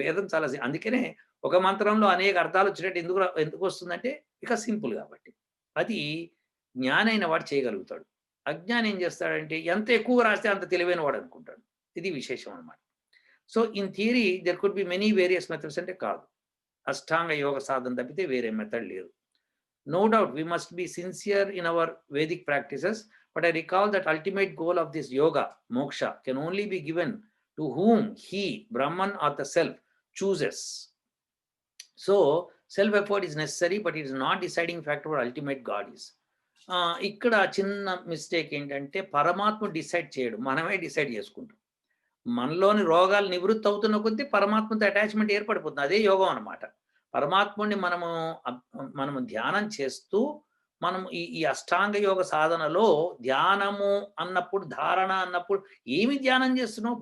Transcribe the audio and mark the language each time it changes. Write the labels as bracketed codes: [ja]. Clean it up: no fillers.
[te] వేదం చాలా అందుకనే ఒక మంత్రంలో అనేక అర్థాలు వచ్చేటట్టు ఎందుకొస్తుందంటే ఇక సింపుల్ కాబట్టి. అది జ్ఞానైన వాడు చేయగలుగుతాడు. అజ్ఞాని ఏం చేస్తాడంటే ఎంత ఎక్కువ రాస్తే అంత తెలివైన వాడు అనుకుంటాడు. ఇది విశేషం అన్నమాట. [en] so, in theory there could be many various methods [te] అంటే కాదు. అష్టాంగ యోగ సాధన తప్పితే వేరే మెథడ్ లేదు. [en] No doubt we must be sincere in our Vedic practices, but I recall that ultimate goal of this yoga, moksha, can only be given to whom he, Brahman or the self, chooses. So, self effort is necessary, but it is not deciding factor what ultimate God is. [te] ఇక్కడ చిన్న mistake ఏంటంటే పరమాత్మ decide చేయడు. మనమే decide చేసుకుంటాం. మనలోని రోగాలు నివృత్తి అవుతున్న కొద్దీ పరమాత్మతో అటాచ్‌మెంట్ ఏర్పడిపోతుంది. అదే యోగం అన్నమాట. పరమాత్ముడిని మనము ధ్యానం చేస్తూ మనం ఈ అష్టాంగ యోగ సాధనలో ధ్యానము అన్నప్పుడు, ధారణ అన్నప్పుడు ఏమి ధ్యానం చేస్తున్నావు?